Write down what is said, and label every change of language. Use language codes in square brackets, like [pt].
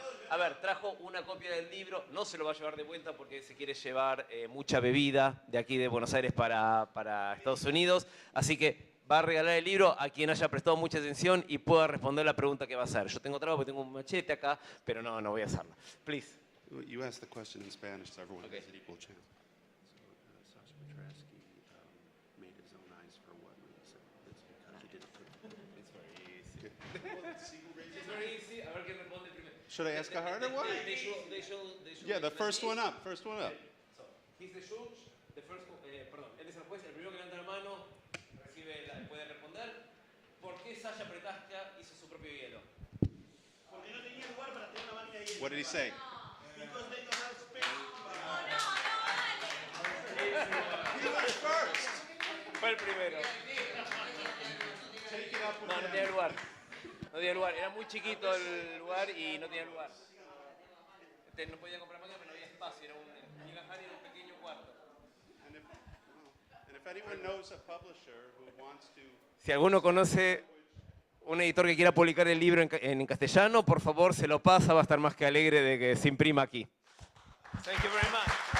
[es] A ver, trajo una copia del libro, no se lo va a llevar de vuelta porque se quiere llevar mucha bebida de aquí de Buenos Aires para Estados Unidos, así que va a regalar el libro a quien haya prestado mucha atención y pueda responder la pregunta que va a hacer. Yo tengo trabajo porque tengo un machete acá, pero no voy a hacerlo. [en] Please. You asked the question in Spanish, so everyone Okay. has an equal chance. So, Sasha Petrasky made his own eyes for what reason? It's because he didn't put it. It's very easy. It's very easy. [es] A ver quién responde primero. [en] Should I ask a harder one? They show Yeah, the first one up. First one up. So, he's the judge. The first, [es] perdón, él es el juez. El primero que levanta la mano puede responder. ¿Por qué Sasha Petrasca hizo su propio hielo? Porque no tenía lugar para tener una máquina de hielo. [en] What did he say? Because they don't have space. He was first. [es] Fue el primero. [en] Take it up with [es] No [en] him. [es] tenía lugar. No tenía lugar. Era muy chiquito el lugar y no tenía lugar. No podía comprar máquina, pero no había espacio. Era un pequeño cuarto. [en] And if anyone knows a publisher who wants to... [es] Si alguno conoce un editor que quiera publicar el libro en castellano, por favor, se lo pasa. Va a estar más que alegre de que se imprima aquí. [en] Thank you very much.